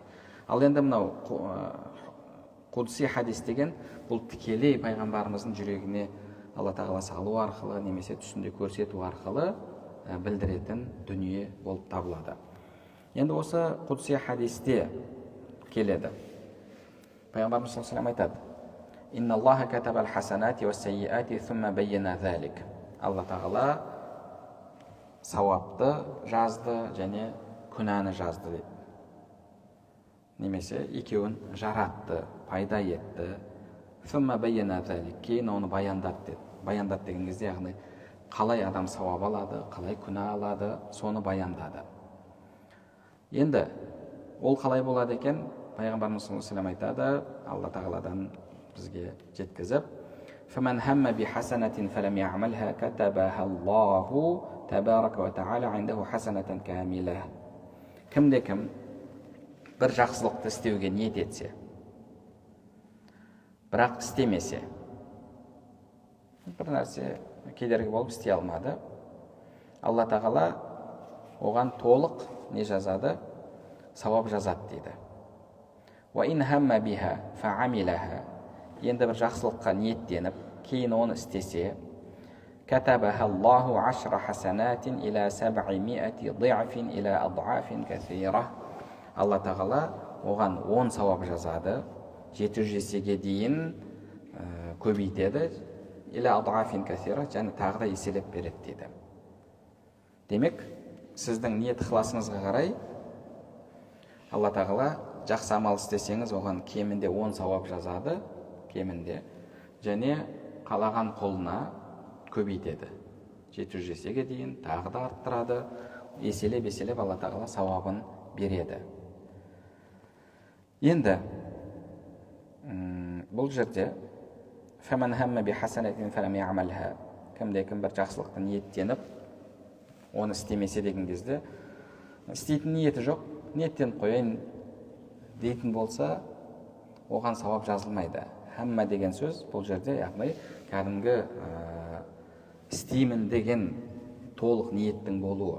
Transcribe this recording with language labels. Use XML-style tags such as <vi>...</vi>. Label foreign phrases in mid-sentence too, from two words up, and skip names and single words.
<kk>Ал енді мынау құдси хадис деген бұл тікелей пайғамбарымыздың жүрегіне Алла тағала салу арқылы немесе түсінде көрсету арқылы білдіретін дүние болып табылады. Енді осы құдси хадисте келеді.</kk> <ar>Пайғамбарымыз صلى الله عليه وسلم айтады: إن الله كتب الحسنات والسيئات ثم بين ذلك.</ar> <kk>Алла тағала сауапты жазды және күнәні жазды дейді. Немесе екеуін жаратты, пайда етті.</kk> <ar>ثم بين ذلك,</ar> <kk>кейін оны баяндады деді. Баяндады деген кезде яғни қалай адам сауап алады, қалай күнә алады, соны баяндады. Енді ол қалай болады екен? Пайғамбарымыз</kk> <ar>صلى الله عليه وسلم</ar> <kk>айтады, Алла тағаладан бізге жеткізіп:</kk> <ar>فمن هم بحسنة فلم يعملها كتبها الله تبارك وتعالى عنده حسنة كاملة.</ar> <kk>Кім-де-кім бір жақсылықты істеуге ниет етсе, бірақ істемесе, бір нәрсе кедергі болып істей алмады, Алла тағала оған толық не жазады? Сауап жазады дейді.</kk> <ar>وَإِنْ هَمَّ بِهَا فَعَمِلَهَا.</ar> <kk>Енді бір жақсылыққа ниеттеніп, кейін оны істесе,</kk> <ar>كَتَبَهَا اللَّهُ 10 حَسَنَاتٍ إِلَى 700 ضِعْفٍ إِلَى أَضْعَافٍ كَثِيرَةٍ.</ar> <kk>Алла тағала оған 10 сауап жазады, 700 есеге дейін көбейтеді,</kk> <ar>إِلَى أَضْعَافٍ كَثِيرَةٍ,</ar> <kk>және тағы да еселеп береді дейді. Демек, сіздің ниет ықыласыңызға қарай Алла тағала жақсы амал істесеңіз, оған кемінде 10 сауап жазады, кемінде, және қалаған қолына көбейтеді. 700 есеге дейін тағы да арттырады, еселеп Алла тағала сауабын береді. Енді бұл жерде</kk> <ar>فَمَنْ هَمَّ بِحَسَنَةٍ فَلَمْ يَعْمَلْهَا.</ar> <kk>Кім-де-кім бір жақсылықты ниеттеніп, оны істемесе деген кезде, істейтін ниеті жоқ, ниеттеніп қояйын дейтін болса, оған сауап жазылмайды. Хамма деген сөз бұл жерде яғни кәдімгі істеймін деген толық ниеттің болуы.</kk>